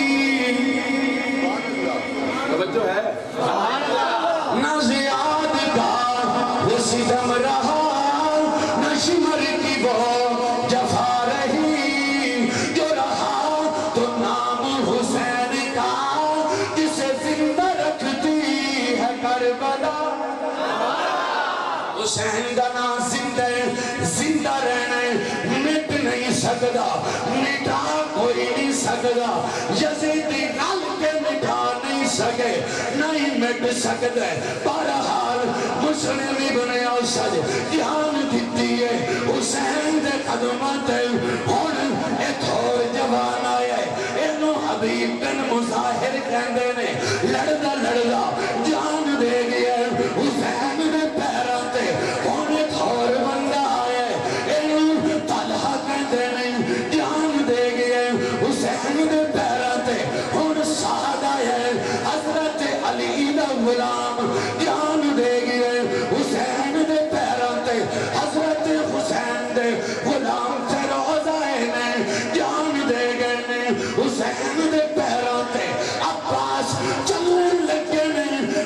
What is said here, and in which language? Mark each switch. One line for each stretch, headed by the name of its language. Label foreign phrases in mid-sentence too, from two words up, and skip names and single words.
Urdu: توجہ ہے نہ زیاد کا وہ ستم رہا نہ شمر کی وہ جفا رہی جو رہا تو نام حسین کا جسے زندہ رکھتی ہے کربلا
Punjabi: حسین دا نا زندہ رہنے مٹ نہیں سکدا مٹا کوئی نہیں سکدا یزیدی نال کے مٹا نہیں سکے نہیں مٹ سکدے بہرحال مسلم ابن اسد جان دیتی ہے حسین دے قدماں تے ہن
Urdu: ایک اور جوان آیا ہے
Punjabi: اینو حبیب بن مظاہر کہندے نے لڑدا لڑدا جان دے گیا حسین دے پیراں تے ہن ایک اور بندہ آیا ہے اینو طلحہ کہندے نے جان دے گیا حسین دے پیراں تے ہن سعد آیا ہے حضرت علی دا غلام جان دے گیا حسین دے پیراں تے حضرت حسین دے غلام تے روزہ نے جان دے گئے نے حسین دے پیراں تے عباس چلنے لگے نے